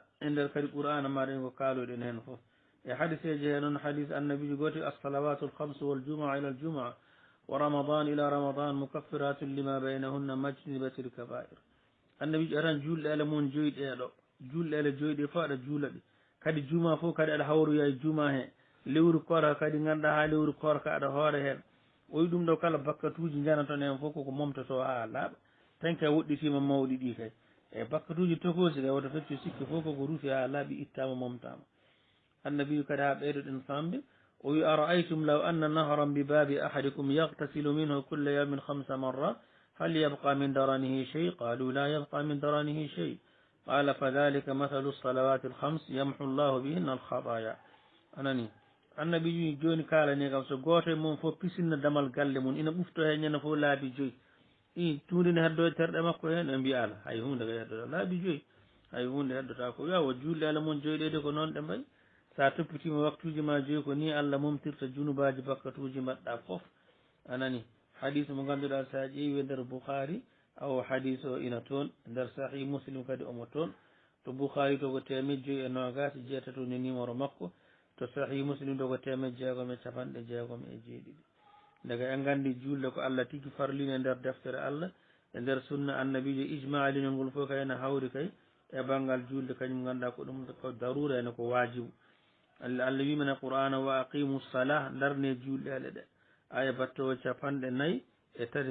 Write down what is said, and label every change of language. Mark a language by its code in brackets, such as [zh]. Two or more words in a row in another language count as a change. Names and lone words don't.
[ff] e nder kadi qur'ana maɗen ko kaaloɗen hen foof e hadiseji he noon hadis annabijo gooti [ar] الصلوات الخمس والجمعة إلى الجمعة ورمضان إلى رمضان مكفرات لما بينهن ما اجتنبت الكبائر [ff] annabijo atan julɗe ele mum joyɗeɗo julɗe ele joyɗe fof aɗa juula ɗe kadi juma fof kadi aɗa hawroya e juma he lewru korka kadi ganduɗa ha lewru korka aɗa hoore hen o wi ɗum ɗo kala bakkatuji janaton hen fof koko momtoto ha laaɓa tan ka woɗɗitima mawɗi ɗi kay e bakkatuji tokosi kay woto feccu sikki fof koko ruufi ha laaɓi ittama momtama annabiyu kadi ha ɓeydoɗen famde o wi [ar] أرأيتم لو أن نهرا بباب أحدكم يغتسل منه كل يوم 5 مرات هل يبقى من درنه شيء قالوا لا يبقى من درنه شيء قال فذلك مثل الصلوات الخمس يمحو الله بهن الخطايا [ff] anani annabiyu joni kalani kam so goto e mum fof pisinno damal galle mum ina ɓufto he ñande fof laabi joyyi i tundi ne heddo terɗe makko hen ɓe mbiya ala hay hunde ka heddoto laabi joyyi hay hunde heddota ko wiya wo julɗe ala mum joyɗede ko noon ɗe mbayi sa toppitima waktuji ma joyi ko ni Allah mumtirta junubaji bakkatuji mbaɗɗa foof anani hadis mo ganduɗa sa ƴeewi nder Bukhari aw hadis o ina toon nder sahih Muslim kadi omo toon to Bukhari to ko 129 ni numéro makko to sahih Muslim to ko 660 daga en gandi julde ko Allah tigi farline nder deftere Allah e nder sunna annabijo ijma linol ngol fof kay ne hawri kay e banggal julde kañum ganduɗa ko ɗum ko darura ene ko wajibu Allah wimana qur'ana [ar] وأقيموا الصلاة [ff] darne julɗe ele ɗe aya battowo 54